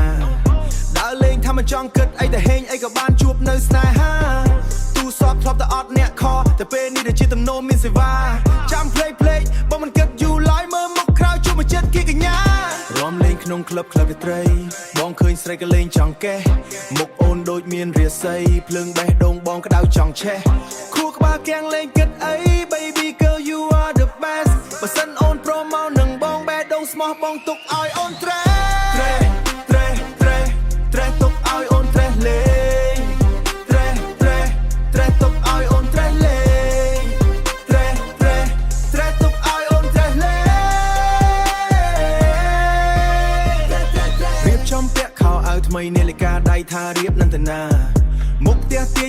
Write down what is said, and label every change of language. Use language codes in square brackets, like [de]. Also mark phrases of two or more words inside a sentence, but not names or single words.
[km] ដើរលេងថាមិនចង់គិតអីតែហេងអីក៏បានជួបនៅស្នេហាទូសពធ្លាប់តែអត់អ្នកខតែពេលនេះដែលជាទំនោរមានសេវាចាំភ្លេចបងមិនគិតយូរឡើយមើលមុខក្រោយជួបមកចិត្តគីកញ្ញារំលេងក្នុងក្លឹបរាត្រីបងឃើញស្រីក៏លេងចង់កេះមុខអូនដូចមានរាសីភ្លើងបេះដូងបងក្តៅចង់ឆេះខួរក្បាលគាំងលេងគិតអី [en] baby girl you are the best [km] បើសិនអូនព្រមមកនឹងបងបេះដូងស្មោះបងទុកឲ្យអូនត្រេះ ទុកឲ្យអូនត្រេះលេងត្រេះទុកឲ្យអូនត្រេះលេងត្រេះទុកឲ្យអូនត្រេះលេងរៀបចំពាក់ខោអាវថ្មីនាឡិកាដៃថារៀបនន្តនាមុខផ្ទះទាញ